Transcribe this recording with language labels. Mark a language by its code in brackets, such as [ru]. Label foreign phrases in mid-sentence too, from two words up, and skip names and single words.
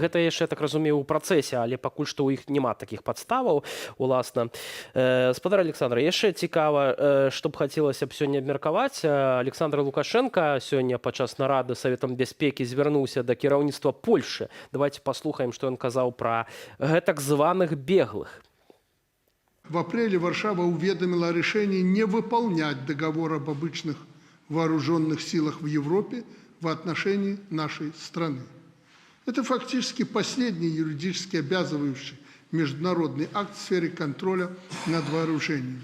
[be] Гэта яшчэ, так разумею, у працэсе, але пакуль што ў іх няма такіх падставаў, уласна. Спадар Александр, яшчэ цікава, што б хацелася б сёння абмеркаваць. Александр Лукашенко сёння падчас нарады Саветам бяспекі звярнуўся да кіраўніцтва Польшы. Давайте паслухаем, што ён казаў пра гэтак званых беглых. [ru] В апреле Варшава уведомила о решении не выполнять договор об обычных вооруженных силах в Европе в отношении нашей страны. Это фактически последний юридически обязывающий международный акт в сфере контроля над вооружениями.